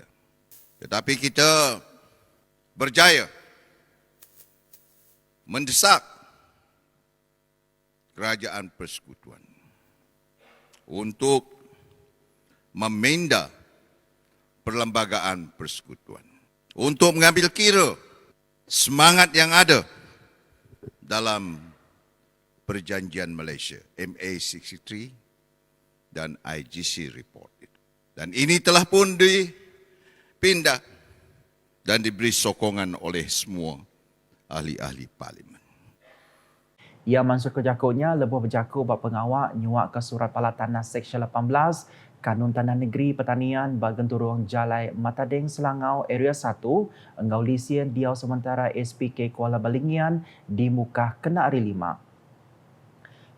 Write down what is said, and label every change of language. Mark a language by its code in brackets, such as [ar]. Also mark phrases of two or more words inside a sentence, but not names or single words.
[ms] Tetapi kita berjaya mendesak Kerajaan Persekutuan untuk meminda Perlembagaan Persekutuan untuk mengambil kira semangat yang ada dalam Perjanjian Malaysia MA63 dan IGC report itu. Dan ini telah pun dipindah dan diberi sokongan oleh semua ahli-ahli parlimen. [iba] Ia mansur kejakunya lebuh berjaku bak pengawak nyuak ke Surat Pala Tanah Seksyen 18 Kanun Tanah Negeri Pertanian Bagenturung Jalai Matading Selangau Area 1 Engau Lisien Diau Sementara SPK Kuala Balingian di Mukah kena hari 5.